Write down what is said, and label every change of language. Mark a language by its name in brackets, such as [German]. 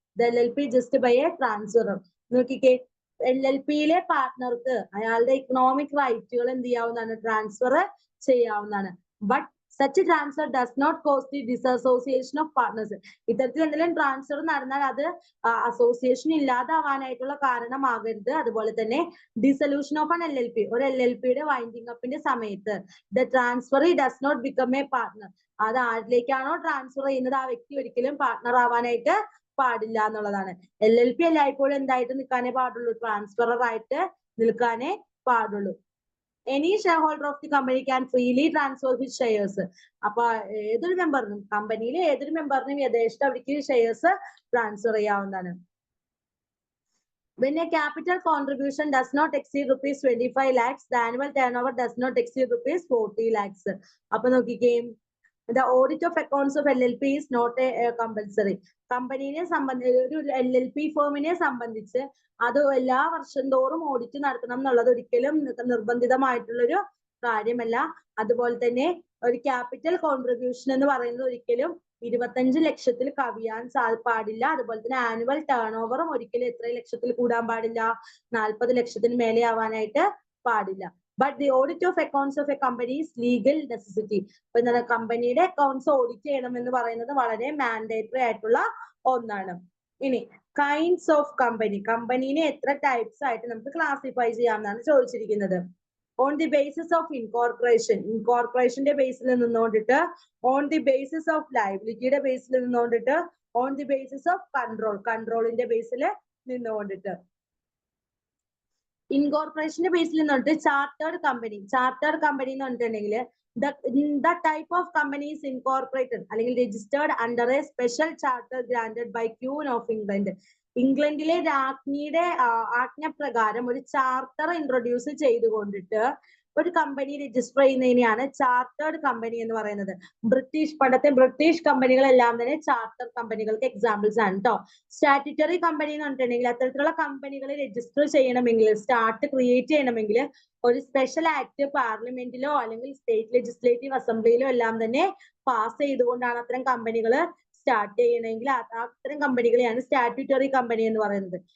[English] The LLP just by a transfer. [Malayalam] നോക്കിക്കേ, LLPയിലെ പാർട്ട്ണർക്ക് അയാളുടെ economic റൈറ്റുകൾ എന്ത് ചെയ്യാവുന്നതാണ്? ട്രാൻസ്ഫർ ചെയ്യാവുന്നതാണ്. [English] But such transfer does not cause the disassociation of partners. [Malayalam] ഇത്തരത്തിൽ എന്തെങ്കിലും ട്രാൻസ്ഫർ നടന്നാൽ അത് അസോസിയേഷൻ ഇല്ലാതാവാനായിട്ടുള്ള കാരണമാകരുത്. അതുപോലെ തന്നെ ഡിസൊല്യൂഷൻ ഓഫ് ആൻ LLP, ഒരു LLPയുടെ വൈൻഡിങ് അപ്പിന്റെ സമയത്ത് [English] the transfer does not become a partner. [Malayalam] അത് ആരിലേക്കാണോ ട്രാൻസ്ഫർ ചെയ്യുന്നത് ആ വ്യക്തി ഒരിക്കലും പാർട്ട്ണർ ആവാനായിട്ട് പാടില്ല എന്നുള്ളതാണ്. LLP എല്ലായ്പ്പോഴും എന്തായിട്ട് നിൽക്കാനേ പാടുള്ളൂ? ട്രാൻസ്ഫറർ ആയിട്ട് നിൽക്കാനേ പാടുള്ളൂ. [English] Any shareholder of the company can freely transfer his shares. [Malayalam] അപ്പൊ ഏതൊരു മെമ്പറിനും, കമ്പനിയിലെ ഏതൊരു മെമ്പറിനും യഥേഷ്ടം അവർക്ക് ഷെയർസ് ട്രാൻസ്ഫർ ചെയ്യാവുന്നതാണ്. [English] When a capital contribution does not exceed ₹25 lakhs, the annual turnover does not exceed ₹40 lakhs. [Malayalam] അപ്പൊ നോക്കിക്കേ, [English] the audit of accounts of LLP is not a compulsory. [Malayalam] കമ്പനിയെ സംബന്ധിച്ച്, ഒരു LLP ഫേമിനെ സംബന്ധിച്ച് അത് എല്ലാ വർഷം തോറും ഓഡിറ്റ് നടത്തണം എന്നുള്ളത് ഒരിക്കലും നിർബന്ധിതമായിട്ടുള്ളൊരു കാര്യമല്ല. അതുപോലെ തന്നെ ഒരു ക്യാപിറ്റൽ കോൺട്രിബ്യൂഷൻ എന്ന് പറയുന്നത് ഒരിക്കലും 25 ലക്ഷത്തിൽ കവിയാൻ പാടില്ല. അതുപോലെ തന്നെ ആനുവൽ ടേൺ ഓവറും ഒരിക്കലും എത്ര ലക്ഷത്തിൽ കൂടാൻ പാടില്ല? 40 ലക്ഷത്തിന് മേലെ ആവാനായിട്ട് പാടില്ല. [English] But the audit of accounts of a company is legal necessity. [Malayalam] അപ്പൊ എന്താണ് കമ്പനിയുടെ അക്കൗണ്ട്സ് ഓഡിറ്റ് ചെയ്യണം എന്ന് പറയുന്നത് വളരെ മാൻഡേറ്ററി ആയിട്ടുള്ള ഒന്നാണ്. ഇനി കൈൻഡ്സ് ഓഫ് കമ്പനി, കമ്പനീനെ എത്ര ടൈപ്സ് ആയിട്ട് നമുക്ക് ക്ലാസിഫൈ ചെയ്യാമെന്നാണ് ചോദിച്ചിരിക്കുന്നത്. [English] On the basis of incorporation, incorporationന്റെ ബേസിൽ നിന്നുകൊണ്ടിട്ട്, on the basis of liabilityയുടെ ബേസിൽ നിന്നുകൊണ്ടിട്ട്, on the basis of control, controlന്റെ ബേസിൽ നിന്നുകൊണ്ടിട്ട്. [Malayalam] ഇൻകോർപ്പറേഷന്റെ ബേസിൽ നിന്നിട്ട് ചാർട്ടേഡ് കമ്പനി, ചാർട്ടേഡ് കമ്പനി എന്ന് പറഞ്ഞിട്ടുണ്ടെങ്കിൽ [English] the type of company is incorporated [Malayalam] അല്ലെങ്കിൽ [English] registered under a special charter granted by Queen of England. [Malayalam] ഇംഗ്ലണ്ടിലെ രാജ്ഞിയുടെ ആജ്ഞപ്രകാരം ഒരു charter introduce ചെയ്തുകൊണ്ടിട്ട് ഒരു company register ചെയ്യുന്നതിനെയാണ് chartered company എന്ന് പറയുന്നത്. പണ്ടത്തെ ബ്രിട്ടീഷ് കമ്പനികളെല്ലാം തന്നെ ചാർട്ടർ കമ്പനികൾക്ക് എക്സാമ്പിൾസ് ആണ് കേട്ടോ. സ്റ്റാറ്റ്യൂട്ടറി കമ്പനി എന്ന് പറഞ്ഞിട്ടുണ്ടെങ്കിൽ അത്തരത്തിലുള്ള കമ്പനികളെ രജിസ്റ്റർ ചെയ്യണമെങ്കിൽ, സ്റ്റാർട്ട് ക്രിയേറ്റ് ചെയ്യണമെങ്കിൽ ഒരു സ്പെഷ്യൽ ആക്ട് പാർലമെന്റിലോ അല്ലെങ്കിൽ സ്റ്റേറ്റ് ലെജിസ്ലേറ്റീവ് അസംബ്ലിയിലോ എല്ലാം തന്നെ പാസ് ചെയ്തുകൊണ്ടാണ് അത്തരം കമ്പനികൾ സ്റ്റാർട്ട് ചെയ്യണമെങ്കിൽ അത്തരം കമ്പനികളെയാണ് സ്റ്റാറ്റ്യൂട്ടറി കമ്പനി എന്ന് പറയുന്നത്.